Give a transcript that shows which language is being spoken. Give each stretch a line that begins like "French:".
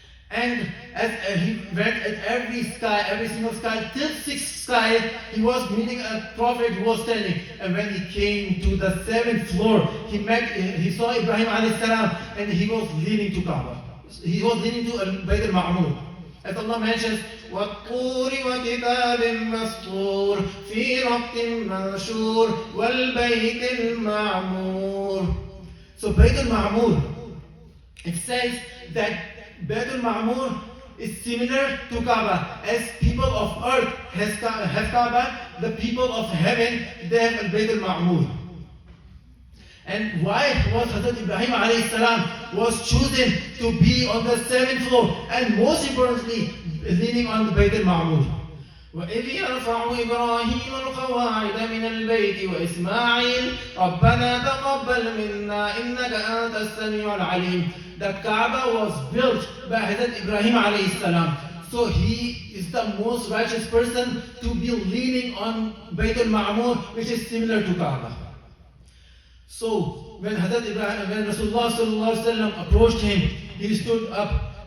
English: And as he went at every single sky, till 6th sky, he was meeting a prophet who was standing. And when he came to the 7th floor, he saw Ibrahim alayhi salam, and he was leaning to Kaaba. He was leaning to Bayt al-Ma'mur. As Allah mentions,
Arabic: وَالطُّورِ وَكِتَابٍ مَّسْطُورٍ فِي رَقٍّ مَّنشُورٍ وَالْبَيْتِ الْمَعْمُورِ.
English: So Bayt al-Ma'mur, it says that Bayt al-Ma'mur is similar to Kaaba. As people of earth have Kaaba, the people of heaven, they have Bayt al-Ma'mur. And why was Hazrat Ibrahim alayhi salam was chosen to be on the 7th floor, and most importantly, leaning on the Bayt al-Ma'mur.
Arabic: وإذ يرفع إبراهيم القواعد من البيت وإسماعيل ربنا تقبل منا إنك أنت السميع العليم.
English: The Kaaba was built by Hazrat Ibrahim alayhi salam. So he is the most righteous person to be leaning on Bayt al-Ma'mur, which is similar to Kaaba. So when Rasulullah sallallahu alaihi wasallam approached him, he stood up.